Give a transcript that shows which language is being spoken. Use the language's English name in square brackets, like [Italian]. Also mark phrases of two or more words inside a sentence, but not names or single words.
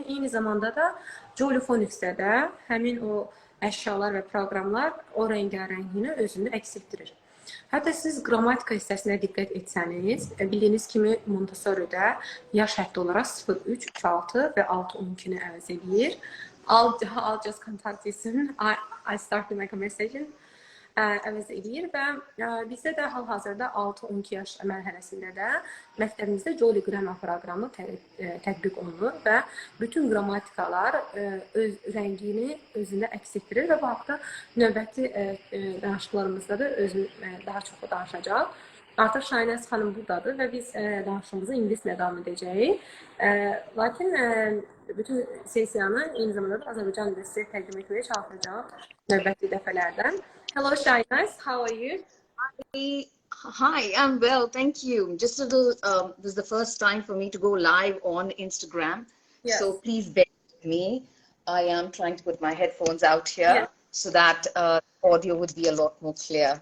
[Azerbaijani] Eyni zamanda da Jolly Phonics'də də həmin o əşyalar və proqramlar o rəngarəngliyini özündə əks etdirir. Hətta siz qrammatika hissəsinə diqqət etsəniz, bildiyiniz kimi Montessori'də yaş həddi olaraq 0, 3, 3, 6 və 6, 12-ni əvəz edir. [English] I'll just contact you soon. I started my conversation. [Azerbaijani] Əvəz edir və bizdə də hal-hazırda 6-12 yaş mərhələsində də məktəbimizdə Jolly Grammar proqramı tətbiq olunur və bütün qrammatikalar öz rəngini özündə əks etdirir və bu haqda növbəti danışıqlarımızda da daha çox danışacaq. Artıq Shainaz xanım buradadır və biz danışığımızı ingilislə davam edəcəyik. Lakin bütün sesiyanı eyni zamanda da Azərbaycan dilində sizə təqdim etməyə çalışacağıq növbəti dəfələrdən. [English] Hello Shainaz, how are you? Hi, I'm well, thank you. Just a little, this is the first time for me to go live on Instagram, Yes. so please bear with me. I am trying to put my headphones out here, Yes. so that audio would be a lot more clear.